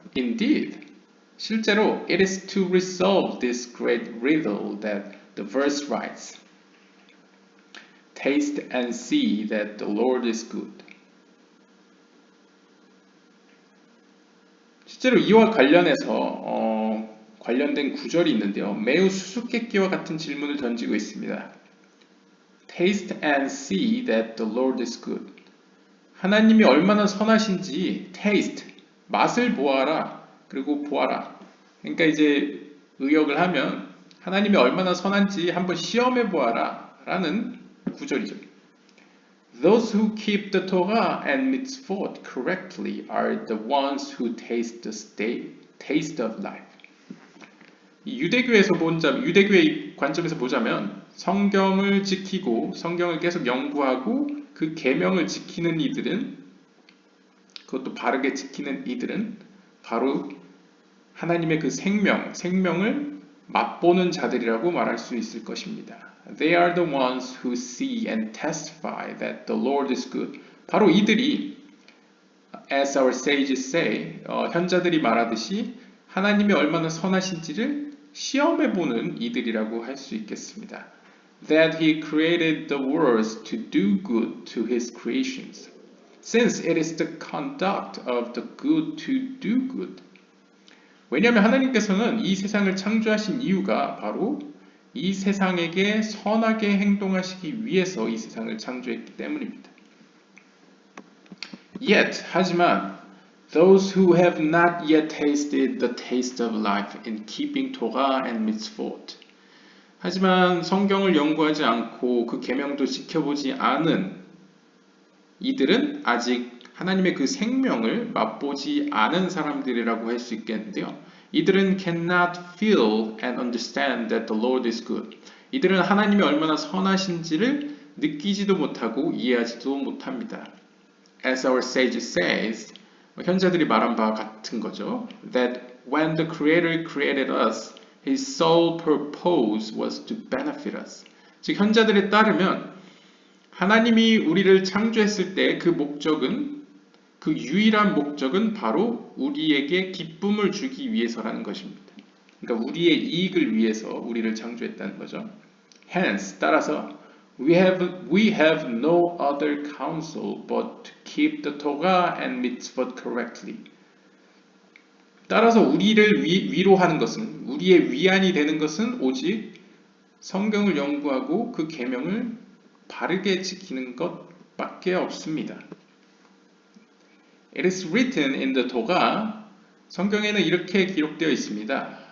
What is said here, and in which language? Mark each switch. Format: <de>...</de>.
<en>Indeed,</en> <ko>실제로</ko> <en>it is to resolve this great riddle that the verse writes. Taste and see that the Lord is good.</en> <ko>실제로 이와 관련해서 관련된 구절이 있는데요. 매우 수수께끼와 같은 질문을 던지고 있습니다.</ko> <en>Taste and see that the Lord is good.</en> <ko>하나님이 얼마나 선하신지 taste, 맛을 보아라. 그리고 보아라. 그러니까 이제 의역을 하면 하나님이 얼마나 선한지 한번 시험해 보아라 라는 구절이죠.</ko> <en>Those who keep the Torah and mitzvot correctly are the ones who taste the taste of life.</en> <ko>유대교의 관점에서 보자면 성경을 지키고 성경을 계속 연구하고 그 계명을 지키는 이들은 그것도 바르게 지키는 이들은 바로 하나님의 그 생명을 맛보는 자들이라고 말할 수 있을 것입니다.</ko> <en>They are the ones who see and testify that the Lord is good.</en> <ko>바로 이들이</ko> <en>as our sages say,</en> <ko>현자들이 말하듯이 하나님이 얼마나 선하신지를 시험해보는 이들이라고 할 수 있겠습니다.</ko> <en>That he created the worlds to do good to his creations, since it is the conduct of the good to do good.</en> <ko>왜냐하면 하나님께서는 이 세상을 창조하신 이유가 바로 이 세상에게 선하게 행동하시기 위해서 이 세상을 창조했기 때문입니다.</ko> <en>Yet,</en> <ko>하지만</ko> <en>those who have not yet tasted the taste of life in keeping Torah and mitzvot.</en> <ko>하지만 성경을 연구하지 않고 그 계명도 지켜보지 않은 이들은 아직 하나님의 그 생명을 맛보지 않은 사람들이라고 할 수 있겠는데요. 이들은</ko> <en>cannot feel and understand that the Lord is good.</en> <ko>이들은 하나님이 얼마나 선하신지를 느끼지도 못하고 이해하지도 못합니다.</ko> <en>As our sage says,</en> <ko>현자들이 말한 바와 같은 거죠.</ko> <en>That when the Creator created us, His sole purpose was to benefit us.</en> <ko>즉 현자들에 따르면 하나님이 우리를 창조했을 때 그 목적은 그 유일한 목적은 바로 우리에게 기쁨을 주기 위해서라는 것입니다. 그러니까 우리의 이익을 위해서 우리를 창조했다는 거죠.</ko> <en>Hence,</en> <ko>따라서</ko> <en>we have no other counsel but to keep the Torah and mitzvot correctly.</en> <ko>따라서 우리를 위로하는 것은 우리의 위안이 되는 것은 오직 성경을 연구하고 그 계명을 바르게 지키는 것밖에 없습니다.</ko> <en>It is written in the Torah.</en> <ko>성경에는 이렇게 기록되어 있습니다.</ko>